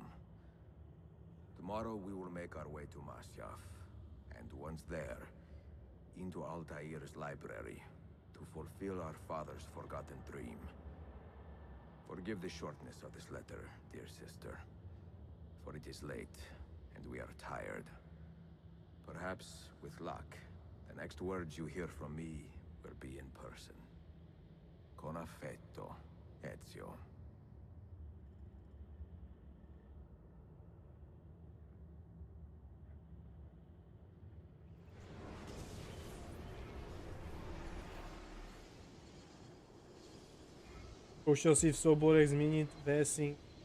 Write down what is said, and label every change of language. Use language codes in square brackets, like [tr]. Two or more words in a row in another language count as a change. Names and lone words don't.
[en] Tomorrow we will make our way to Masyaf, and once there, into Altair's library, to fulfill our father's forgotten dream. Forgive the shortness of this letter, dear sister, for it is late, and we are tired. Perhaps, with luck, the next words you hear from me will be in person. [it] Con affetto, Ezio. [cs] Zkoušel si v souborech změnit VSync.